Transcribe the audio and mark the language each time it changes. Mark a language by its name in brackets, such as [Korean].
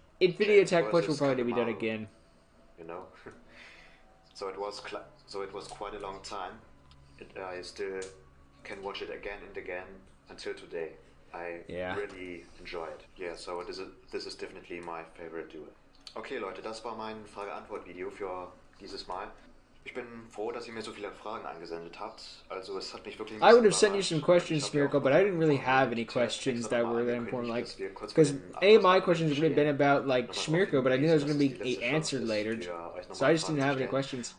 [English] Infinite attack points will probably be done again. You know? So it was quite a long time. I still can watch it again and again until today. I really enjoy it. Yeah, so this is definitely my favorite duel. [German] Okay Leute, das war mein Frage-Antwort-Video für dieses Mal. Ich bin froh, dass ihr mir so viele Fragen eingesendet habt. Also es hat mich wirklich [English] I would have sent you some questions, Schmirkos, but I didn't really have any questions that were that important. Like, because my questions would have been about like Schmirkos, but I knew that was going to be answered later, so I just didn't have any questions.